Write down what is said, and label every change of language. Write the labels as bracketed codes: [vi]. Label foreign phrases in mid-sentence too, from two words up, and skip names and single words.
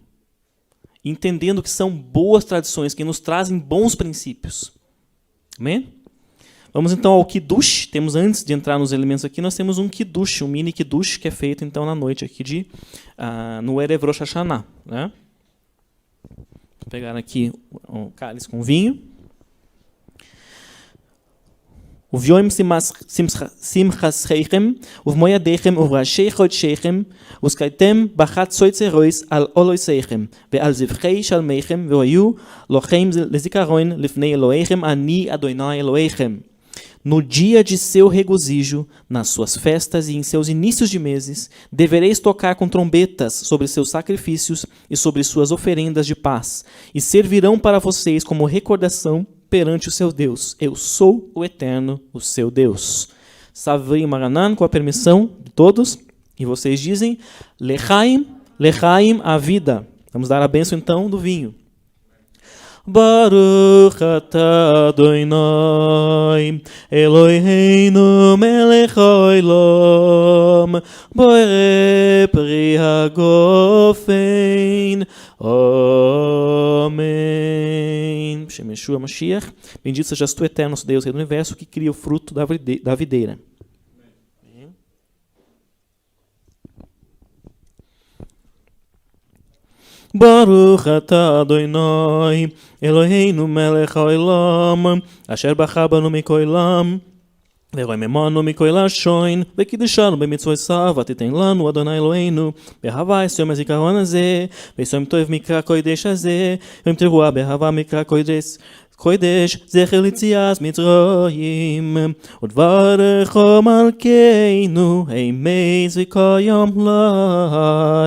[pt] Entendendo que são boas tradições, que nos trazem bons princípios. Amém? Vamos então ao Kiddush. Temos, antes de entrar nos elementos aqui, nós temos um Kiddush, um mini Kiddush, que é feito então na noite aqui no [he] ערב ראש השנה. [pt] Né? Vou pegar aqui um cálice com vinho. [he] וביום שמחתכם, ובמועדיכם ובראשי חודשיכם, ותקעתם בחצוצרות על עולותיכם, ועל זבחי שלמיכם, והיו לכם לזיכרון לפני אלוהיכם אני אדוני אלוהיכם. [pt] No dia de seu regozijo, nas suas festas e em seus inícios de meses, devereis tocar com trombetas sobre seus sacrifícios e sobre suas oferendas de paz, e servirão para vocês como recordação perante o seu Deus. Eu sou o Eterno, o seu Deus. [he] סברי מרנן, [pt] com a permissão de todos, e vocês dizem, [he] לחיים, לחיים, [pt] a vida. Vamos dar a bênção então do vinho. [he] ברוך אתה אדוני, אלוהינו מלך העולם, בורא פרי הגפן. Amém. שם ישוע משיח. [pt] Bendito sejas tu, eterno Deus, Rei do Universo, que cria o fruto da videira. [he] ברוך אתה אדוני, אלוהינו מלך העולם, אשר בחר בנו מכל olam, ורואי ממנו מכל לשון, וקידשנו במצוותיו, ותיתן לנו אדוני אלוהינו, באהבה יום הזיכרון הזה, ויום טוב מקרא קודש הזה, ויום תרועה באהבה מקרא קודש, זכר ליציאת מצרים, ודברך מלכנו, אמץ וקיים לעד.